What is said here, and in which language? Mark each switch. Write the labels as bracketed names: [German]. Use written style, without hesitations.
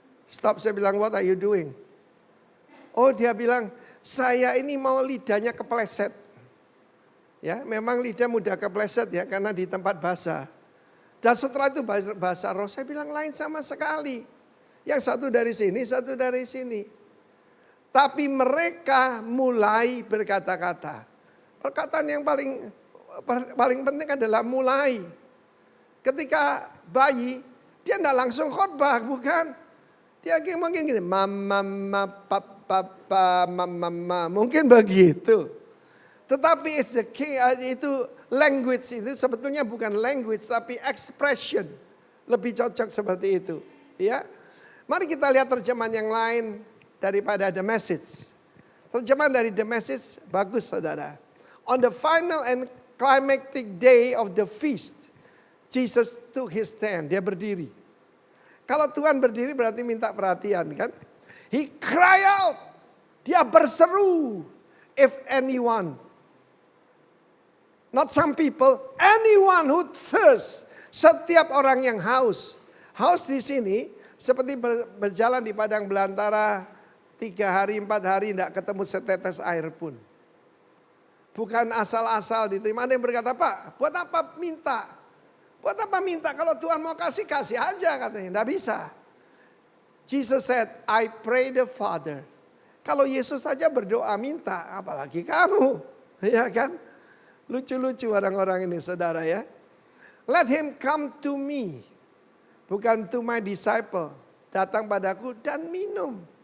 [English] Stop, [Indonesian] saya bilang, [English] what are you doing? [Indonesian] Oh dia bilang, saya ini mau lidahnya kepleset. Ya, memang lidah mudah kepleset ya, karena di tempat basah. Dan setelah itu bahasa roh, saya bilang lain sama sekali. Yang satu dari sini, satu dari sini. Tapi mereka mulai berkata-kata. Perkataan yang paling penting adalah mulai. Ketika bayi, dia tidak langsung khotbah, bukan? Dia mungkin gini, mama, papa, mama, mungkin begitu. Tetapi itu language itu sebetulnya bukan language, tapi expression. Lebih cocok seperti itu. Ya, mari kita lihat terjemahan yang lain daripada The Message. Terjemahan dari The Message bagus, saudara. [English] On the final and climactic day of the feast, Jesus took his stand. [Indonesian] Dia berdiri. Kalau Tuhan berdiri berarti minta perhatian kan? [English] He cry out. [Indonesian] Dia berseru. [English] If anyone, not some people, anyone who thirsts. [Indonesian] Setiap orang yang haus. Haus di sini seperti berjalan di padang belantara 3 hari 4 hari tidak ketemu setetes air pun. Bukan asal-asal diterima. Ada yang berkata, Pak, buat apa minta? Buat apa minta? Kalau Tuhan mau kasih, kasih aja katanya. Tidak bisa. [English] Jesus said, I pray the Father. [Indonesian] Kalau Yesus saja berdoa minta, apalagi kamu. Ya kan? Lucu-lucu orang-orang ini, saudara ya. [English] Let him come to me. [Indonesian] Bukan [English] to my disciple. [Indonesian] Datang padaku dan minum.